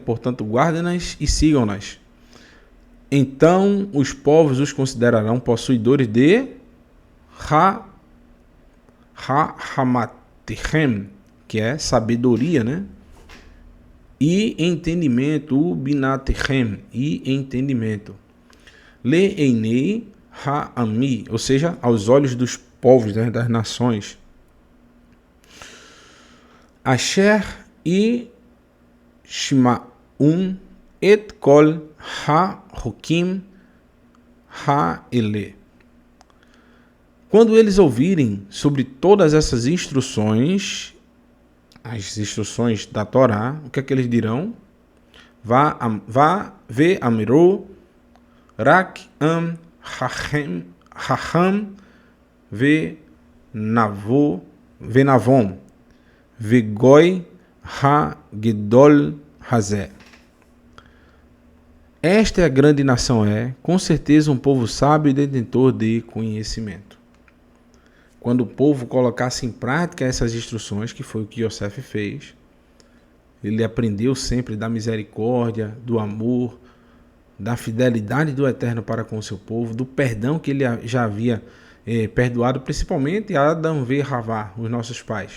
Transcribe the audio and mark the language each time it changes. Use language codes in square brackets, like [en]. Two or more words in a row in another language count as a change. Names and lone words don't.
[pt] Portanto, guardem-nas e sigam-nas. Então, os povos os considerarão possuidores de Hamatechem, que é sabedoria, né? E entendimento, o binatechem, e entendimento. [he] לעיני העמים, [pt] ou seja, aos olhos dos povos, né, das nações. [he] אשר ישמעון את כל החוקים האלה. [pt] Quando eles ouvirem sobre todas essas instruções, as instruções da Torá, o que é que eles dirão? [he] ואמרו רק עם חכם ונבון הגוי הגדול הזה. [pt] Esta é a grande nação, com certeza um povo sábio e detentor de conhecimento. Quando o povo colocasse em prática essas instruções, que foi o que Iosef fez, ele aprendeu sempre da misericórdia, do amor, da fidelidade do Eterno para com o seu povo, do perdão que ele já havia perdoado, principalmente a Adão e Havá, os nossos pais.